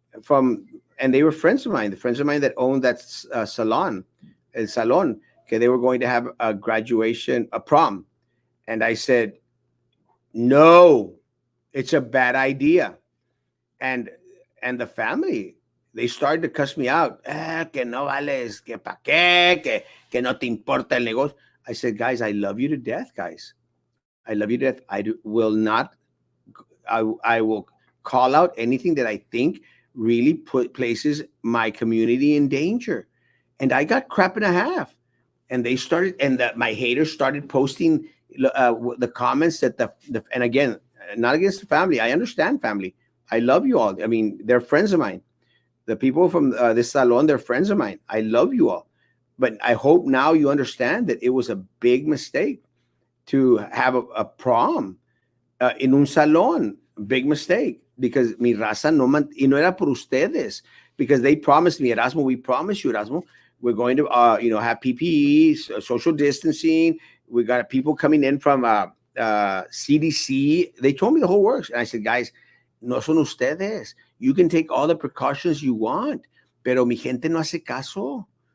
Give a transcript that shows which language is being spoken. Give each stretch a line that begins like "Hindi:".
English: And they were friends of mine, the friends of mine that owned that salon, El Salon, okay, they were going to have a graduation, a prom. And I said, no, it's a bad idea. And the family, they started to cuss me out.
Spanish: Que no vales, que pa' qué, que no te importa el negocio.
English: I said, guys, I love you to death, guys. I love you to death. I will call out anything that I think really places my community in danger. And I got crap and a half. And they started, and my haters started posting the comments that and again, not against the family. I understand family. I love you all. I mean, they're friends of mine. The people from this salon, they're friends of mine. I love you all. But I hope now you understand that it was a big mistake to have a prom in un salon. Big mistake.
Spanish: Because mi raza y no era por ustedes.
English: Because they promised me, Erasmo, we promise you, Erasmo, we're going to have PPE, social distancing. We got people coming in from CDC. They told me the whole works. And I said, guys,
Spanish: no son ustedes.
English: You can take all the precautions you want,
Spanish: pero mi gente no hace caso.